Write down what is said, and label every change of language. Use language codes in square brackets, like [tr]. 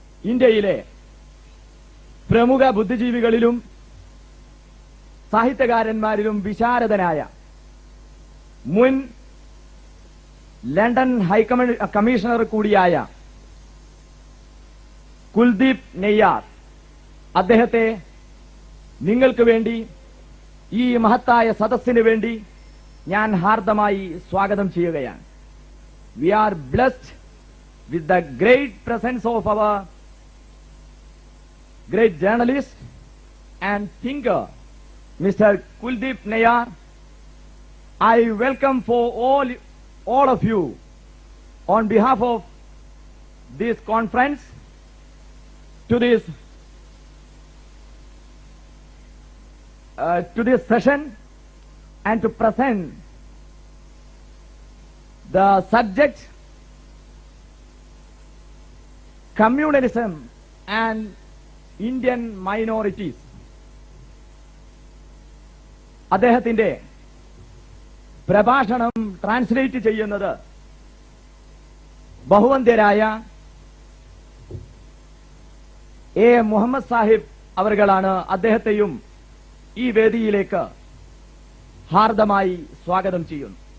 [ml] ഇന്ത്യയിലെ പ്രമുഖ ബുദ്ധിജീവികളിലും സാഹിത്യകാരന്മാരിലും വിശാരദനായ മുൻ ലണ്ടൻ ഹൈക്കമ്മീഷണർ കൂടിയായ കുൽദീപ് നെയ്യാർ, അദ്ദേഹത്തെ നിങ്ങൾക്ക് വേണ്ടി, ഈ മഹത്തായ സദസ്സിന് വേണ്ടി ഞാൻ ഹാർദമായി സ്വാഗതം ചെയ്യുകയാണ്. [en] We are blessed with the great presence of our great journalist and thinker, Mr. Kuldeep Nayar, I welcome for all of you on behalf of this conference to this session and to present the subject communalism and Indian minorities. [ml] അദ്ദേഹത്തിന്റെ പ്രഭാഷണം translate ചെയ്യുന്നത് ബഹുവന്ധ്യരായ A Muhammad Sahib അവർകളാണ്. അദ്ദേഹത്തെയും ഈ വേദിയിലേക്ക് ഹാർദമായി സ്വാഗതം ചെയ്യുന്നു.